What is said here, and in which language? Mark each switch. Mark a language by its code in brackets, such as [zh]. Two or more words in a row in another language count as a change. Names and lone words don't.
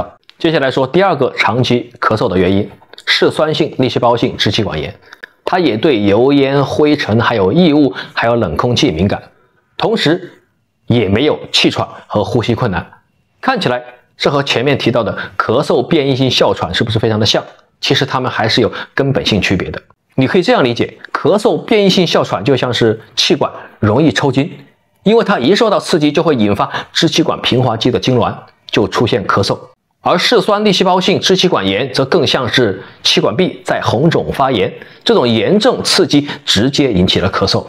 [zh] 接下來說第二個長期咳嗽的原因，嗜酸性粒細胞性支氣管炎。它也對油煙、灰塵、還有異物、還有冷空氣敏感，同時也沒有氣喘和呼吸困难。看起來这和前面提到的咳嗽变異性哮喘是不是非常的像？其實它們還是有根本性區別的。你可以這樣理解，咳嗽變異性哮喘就像是氣管容易抽筋，因為它一受到刺激就會引發支氣管平滑肌的痙攣，就出現咳嗽。而嗜酸粒細胞性支气管炎則更像是氣管壁在紅腫發炎，這種炎症刺激直接引起了咳嗽。